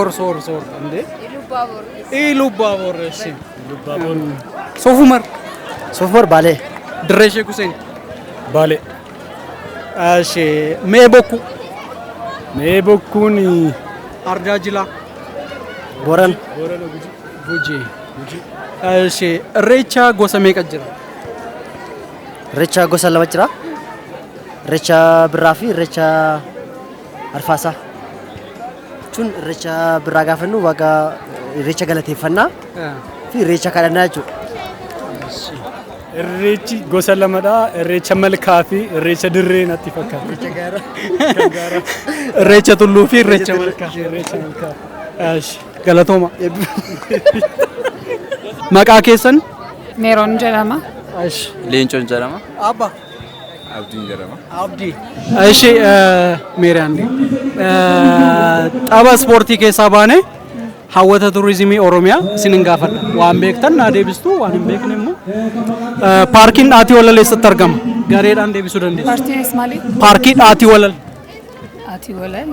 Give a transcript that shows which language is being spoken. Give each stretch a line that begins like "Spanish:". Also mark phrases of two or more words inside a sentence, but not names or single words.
Oromo: Inde. Ilubbaaboor. Soofumar. Soofumar Baalee. Dirree Sheek Huseen. Baalee. Mee bokkuu. Mee bokkuun Ardaa Jilaa. Booran. Gujii. እሺ Irreecha gosa meeqa jira? Irreecha gosa lama jira. Irreecha birraa fi irreecha arfaasaa. Jechuun irreecha birraa gaafa jennu waaqa irreecha galateeffannaa fi irreecha kadhannaa jechuudha. Irreechi gosa lamadha. Irreecha malkaa fi irreecha dirree natti fakkaata. Irreecha tulluu fi irreecha malkaa. Irreecha malkaa. እሺ galatooma. Maqaa keessan? Meeroon jedhama. እሺ Leencoon jedhama. Abba Abdiin jedhama. Abdi. እሺ ሜሪያን tapha ispoortii keessaa baane hawwata turizimii Oromiyaa isinin gaafadha. Waan beektan naa deebistu waan hin beekne immoo paarkiin Dhaatii Walal eessatti argama? Gareedhaan deebisuu dandeessu. Paartiin Ismaali. Paarkii Dhaatii Walal. Ati walal.